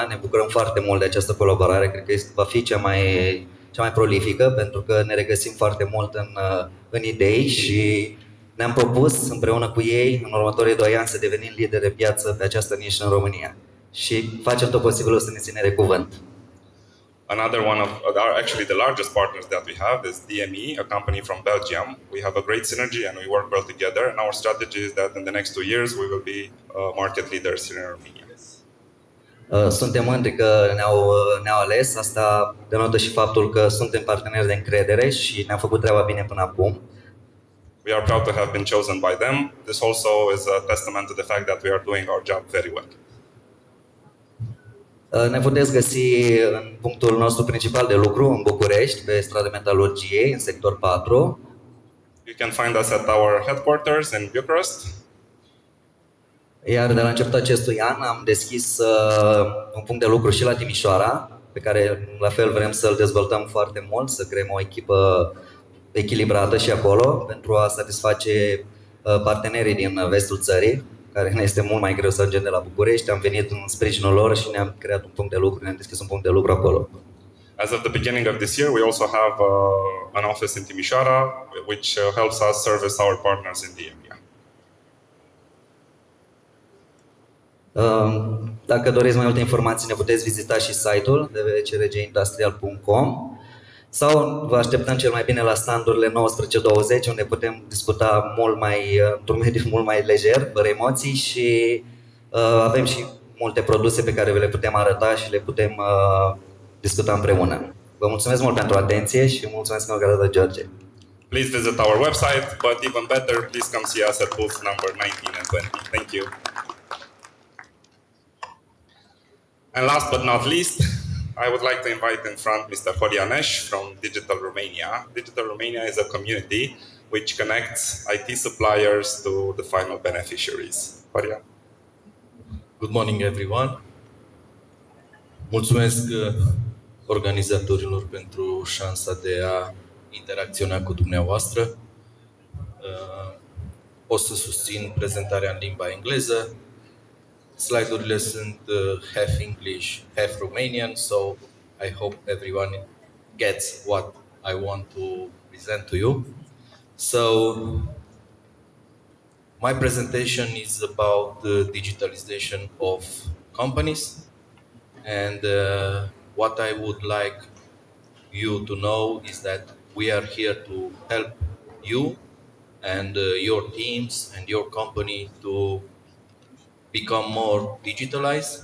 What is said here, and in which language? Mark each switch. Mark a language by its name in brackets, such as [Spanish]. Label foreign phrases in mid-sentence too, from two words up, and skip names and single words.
[Romanian] Ne bucurăm foarte mult de această colaborare, cred că va fi cea mai prolifică, pentru că ne regăsim foarte mult în idei și ne-am propus împreună cu ei în următorii 2 ani să devenim lideri de piață pe această nișă în România și facem tot posibilul să ne ținem de cuvânt. [English] Another one of actually the largest partners that we have is DME, a company from Belgium. We have a great synergy and we work well together. And our strategy is that in the next 2 years we will be market leaders here in Romania. [Romanian] Suntem mândri că ne-au ales. Asta denotă și faptul că suntem parteneri de încredere și ne-am făcut treaba bine până acum. [English] We are proud to have been chosen by them. This also is a testament to the fact that we are doing our job very well. [Romanian] Ne puteți găsi în punctul nostru principal de lucru în București, pe strada Metalurgiei, în sector 4. [English] You can find us at our headquarters in Bucharest. [Romanian] Iar de la începutul acestui an am deschis un punct de lucru și la Timișoara, pe care la fel vrem să-l dezvoltăm foarte mult, să creăm o echipă echilibrată și acolo, pentru a satisface partenerii din vestul țării, care ne este mult mai greu să ajungem de la București. Am venit în sprijinul lor și ne-am creat un punct de lucru, ne-am deschis un punct de lucru acolo. [English] As of the beginning of this year, we also have an office in Timișoara, which helps us service our partners in the area. [Romanian] Dacă doriți mai multe informații, ne puteți vizita și site-ul www.crgindustrial.com sau vă așteptăm cel mai bine la standurile 19-20, unde putem discuta într-un mediu mult mai lejer, fără emoții, și avem și multe produse pe care vi le putem arăta și le putem discuta împreună. Vă mulțumesc mult pentru atenție și mulțumesc că mi-a dat George. [English] Please visit our website, but even better, please come see us at booth number 19 and 20. Thank you. And last but not least, I would like to invite in front Mr. Horianesh from Digital Romania. Digital Romania is a community which connects IT suppliers to the final beneficiaries. Horia. Good morning, everyone. [Romanian] Mulțumesc organizatorilor pentru șansa de a interacționa cu dumneavoastră. O să susțin prezentarea în limba engleză. Slide-urile sunt [English] half English, half Romanian, so I hope everyone gets what I want to present to you. So, my presentation is about the digitalization of companies, and what I would like you to know is that we are here to help you and your teams and your company to become more digitalized.